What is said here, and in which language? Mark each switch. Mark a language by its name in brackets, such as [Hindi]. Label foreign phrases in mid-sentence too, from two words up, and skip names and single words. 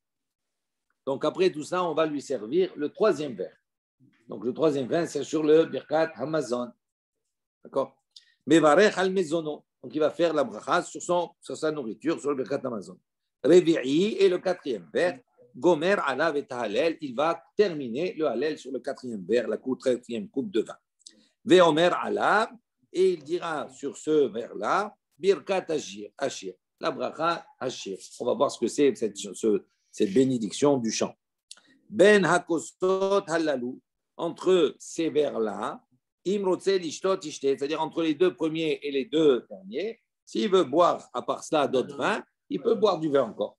[French] Donc après tout ça, on va lui servir le troisième verre. Donc le troisième verre, c'est sur le [Hebrew] ברכת המזון. D'accord? מברך על מזונו. [French] Donc il va faire la bracha sur sa nourriture, sur le [Hebrew] ברכת המזון. [French] Revi'i et le quatrième verre. [Hebrew] גומר עליו את ההלל. [French] Il va terminer le halel sur le quatrième verre, la quatrième coupe de vin. [Hebrew] ואומר עליו. [French] Et il dira sur ce verre-là, [Hebrew] ברכת השיר. [French] La [Hebrew] ברכה השיר. [French] On va voir ce que c'est cette bénédiction du chant. [Hebrew] בין הכוסות הללו. [French] Entre ces vers-là, [Hebrew] אם רוצה לשתות ישתה, [French] c'est-à-dire entre les deux premiers et les deux derniers, s'il veut boire à part cela d'autres vins, il peut boire du vin encore.